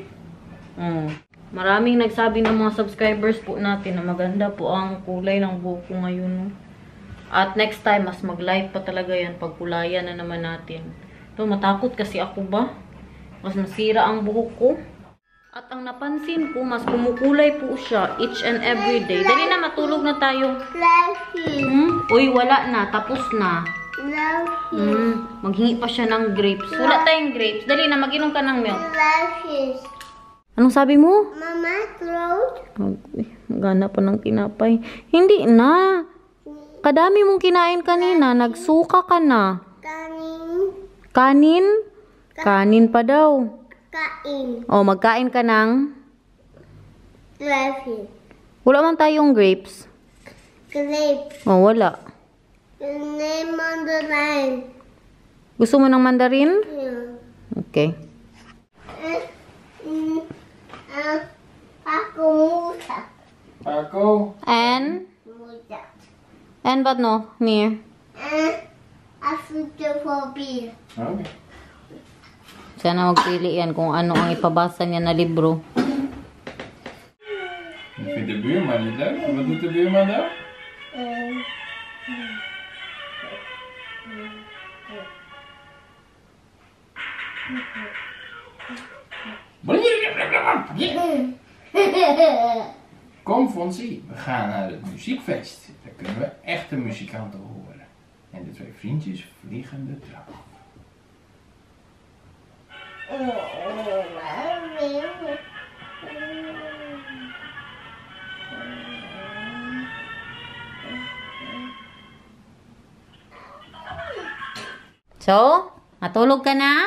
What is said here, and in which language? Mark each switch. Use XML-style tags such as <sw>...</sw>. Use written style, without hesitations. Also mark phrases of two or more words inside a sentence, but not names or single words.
<tl>Maraming nagsabi ng mga subscribers po natin na maganda po ang kulay ng buko ngayon. At</tl> <en>next time,</en> <tl>mas mag-live pa talaga yan. Pagkulayan na naman natin. Ito, matakot kasi ako ba? Mas masira ang buhok ko. At ang napansin ko, mas kumukulay po siya</tl> <en>each and every day.</en> <tl>Dali na, matulog na tayo. Uy, wala na. Tapos na. Maghingi pa siya ng grapes. Wala tayong grapes. Dali na, mag-inom ka ng milk. Anong sabi mo?</tl> <en>Mama, throat.</en> <tl>Magana pa ng tinapay. Hindi na. Kadami mong kinain kanina. Nagsuka ka na. Kanin. Kanin? Kanin pa daw. Kain. O, magkain ka ng?</tl> <en>Grapes.</en> <tl>Wala man tayong grapes.</tl> <en>Grapes.</en> <tl>O, wala.</tl> <en>Mandarin.</en> <tl>Gusto mo ng mandarin?</tl> <en>Yeah. Okay.</en> <tl>Ako musa. Paco.</tl> <en>And?</en> <tl>Musa.</tl> <en>And what no? Mir? Astrophobia. Okay.</en> <tl>Sana magpili yan kung ano ang ipabasa niya na libro.</tl> <nl>Wat vindt de buurman niet leuk? Wat doet de buurman daar? Kom Fonsie, we gaan naar het muziekfeest. Daar kunnen we echte muzikanten horen. En de twee vriendjes vliegen de trap af.</nl> <tl>So, matulog ka na?</tl>